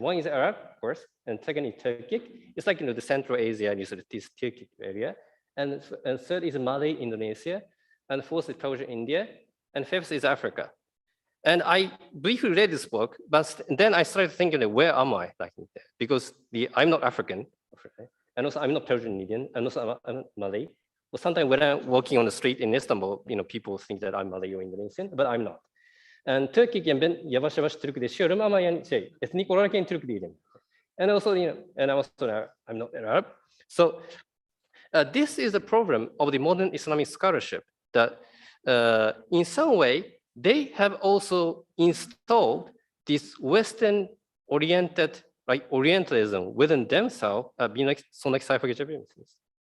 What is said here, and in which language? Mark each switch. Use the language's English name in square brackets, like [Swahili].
[English] One is Arab, of course, and second is Turkic. It's like the Central Asia and this Turkic area, and third is Malay, Indonesia, and fourth is Persia, India, and fifth is Africa. And I briefly read this book, but then I started thinking, where am I? Like, because I'm not African, and also I'm not Persian Indian, and also I'm not Malay. Well, sometimes when I'm walking on the street in Istanbul, people think that I'm Malay or Indonesian, but I'm not. And Turkic, [Turkish] ben yavaş yavaş Türk yaşıyorum ama yani etnik olarak Türk değilim. [English] And also, and also I'm not Arab. So this is a problem of the modern Islamic scholarship that in some way, they have also installed this Western-oriented, like Orientalism within themselves. [Turkish] Bir sonraki sayfa geçebilir misiniz?